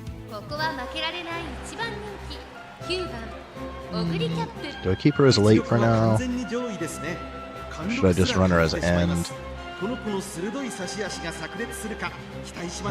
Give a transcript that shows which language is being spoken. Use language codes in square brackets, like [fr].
[ja] ここは負けられない一番人気9番オグリキャップ。 [en] Do I keep her as late for now? [ja] 完全に上位ですね。 [en] Should I just run her as end? [ja] この子の鋭い差し足が炸裂するか期待しま